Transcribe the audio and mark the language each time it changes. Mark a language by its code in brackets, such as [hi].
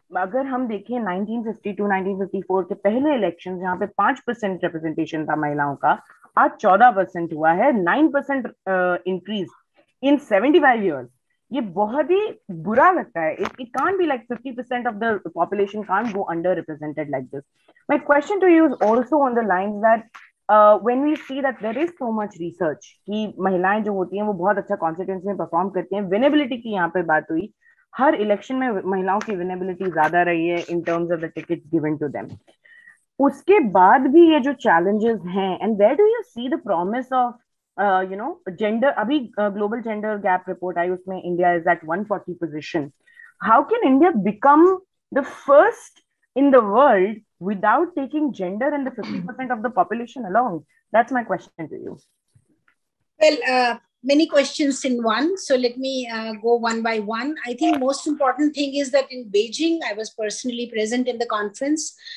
[hi] अगर हम देखें 1952 1954 के पहले इलेक्शन जहाँ पे 5% रिप्रेजेंटेशन था महिलाओं का, आज 14% हुआ है, 9% [en] Increase in 75 years। [hi] ये बहुत ही बुरा लगता है। [en] It can't be like 50% of the population can't go underrepresented like this. My question to you is also on the lines that when we see that there is so much research [hi] कि महिलाएं जो होती हैं वो बहुत अच्छा constituency में perform करती हैं, विनेबिलिटी की यहाँ पे बात हुई, हर इलेक्शन में महिलाओं की विनेबिलिटी ज्यादा रही है [en] In terms of the tickets given to them. [hi] उसके बाद भी ये जो चैलेंजेस हैं, [en] And where do you see the promise of gender? [hi] अभी ग्लोबल जेंडर गैप रिपोर्ट आई, उसमें [en] India is at 140 position. How can India become the first in the world without taking gender and the 50% of the population along? That's my question to you. Well, many questions in one. So let me go one by one. I think most important thing is that in Beijing, I was personally present in the conference.